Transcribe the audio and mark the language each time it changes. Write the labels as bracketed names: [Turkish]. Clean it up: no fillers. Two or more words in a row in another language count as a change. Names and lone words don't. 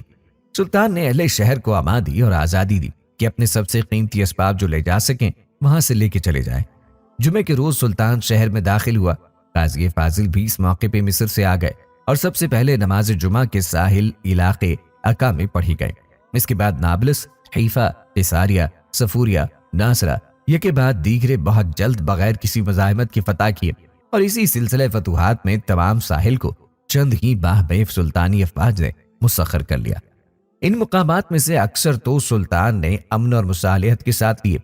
[Urdu] سلطان نے اہل شہر کو امان دی اور آزادی دی کہ اپنے سب سے قیمتی اسباب جو لے جا سکیں وہاں سے لے کے چلے جائیں۔ جمعے کے روز سلطان شہر میں داخل ہوا۔ قاضی فاضل بھی اس موقع پہ مصر سے آ گئے اور سب سے پہلے نماز جمعہ کے ساحل علاقے عکا میں پڑھی گئے۔ اس کے بعد نابلس، حیفا، قیساریہ، صفوریہ، ناصرہ، یہ کے بعد دیگرے بہت جلد بغیر کسی مزاحمت کی فتح کیے اور اسی سلسلے فتوحات میں تمام ساحل کو چند ہی باہبیف سلطانی افواج نے مسخر کر لیا۔ ان مقامات میں سے اکثر تو سلطان نے امن اور مصالحت کے ساتھ لیے۔